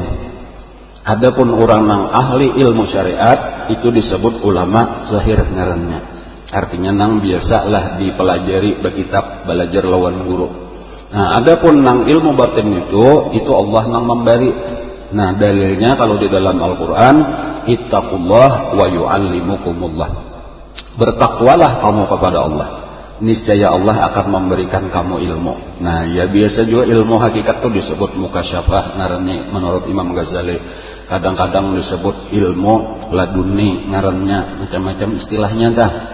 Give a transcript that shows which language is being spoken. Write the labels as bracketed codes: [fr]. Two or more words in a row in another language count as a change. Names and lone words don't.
[bjn] Adapun orang yang ahli ilmu syariat itu disebut ulama zahir ngarannya. Artinya nang biasalah dipelajari berkitab, belajar lawan guru. Nah, adapun nang ilmu batin itu Allah nang memberi. Nah, dalilnya kalau di dalam Al-Qur'an, [ar] اتقوا الله ويعلمكم الله. [bjn] Bertakwalah kamu kepada Allah, niscaya Allah akan memberikan kamu ilmu. Nah, ya biasa juga ilmu hakikat itu disebut mukasyafah ngarannya menurut Imam Ghazali. Kadang-kadang disebut ilmu laduni ngarannya, macam-macam istilahnya dah.